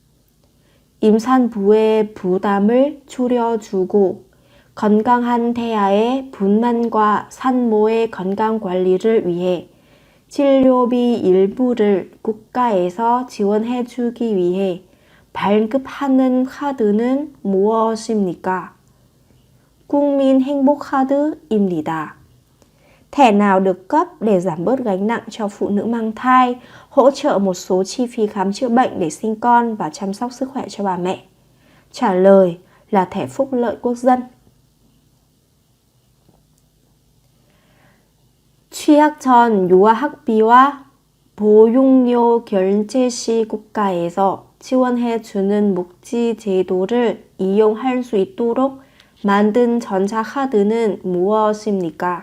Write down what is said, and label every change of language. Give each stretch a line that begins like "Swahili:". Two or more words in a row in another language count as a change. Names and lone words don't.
Korean: 임산부의 부담을 줄여주고 건강한 태아의 분만과 산모의 건강 관리를 위해 진료비 일부를 국가에서 지원해주기 위해 발급하는 카드는 무엇입니까? 국민 행복카드입니다.
Vietnamese: Thẻ nào được cấp để giảm bớt gánh nặng cho phụ nữ mang thai, hỗ trợ một số chi phí khám chữa bệnh để sinh con và chăm sóc sức khỏe cho bà mẹ? Trả lời là thẻ phúc lợi quốc dân.
Korean: 취약 전 유아학비와 보육료 결제 시 국가에서 지원해주는 복지 제도를 이용할 수 있도록 만든 전자카드는 무엇입니까?